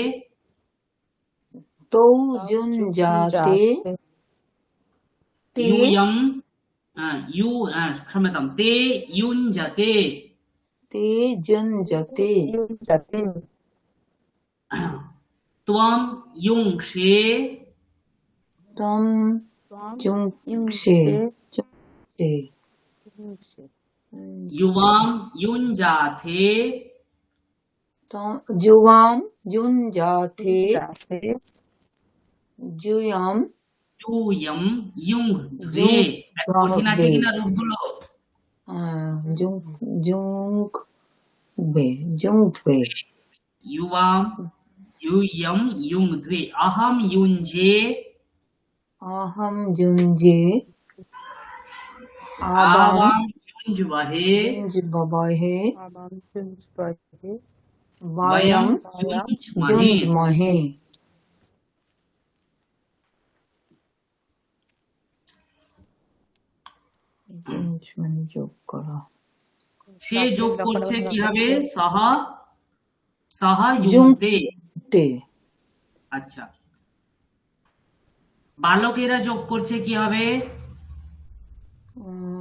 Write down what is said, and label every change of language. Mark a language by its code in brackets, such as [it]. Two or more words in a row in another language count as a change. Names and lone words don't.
[sa] তৌ যুঞ্জাতে, তে यूयम यू क्षम्यतां ते युञ्जते, তে যুঞ্জতে, त्वं युङ्क्षे, তম যুংক্ষে, যুংক্ষে, युवां युञ्जाथे, যুবাম যুঞ্জাতে, যুয়াম यूयं युङ्ध्वे। [bn] কঠিন আছে কিনা রূপগুলো? [sa] যুংবে, যুংবে, युवां यूयं युङ्ध्वे, अहं युञ्जे, अहम जुंजे, आवां युञ्ज्महे, जुंजबहे, वयं वयम युञ्ज्महे। जुंजमहे। [bn] মানে যোগ করা। সে যোগ করছে কিভাবে? সাহা সাহা ইউংতে। [sa] তে, [bn] আচ্ছা, বালকেরা যোগ করছে কি হবে?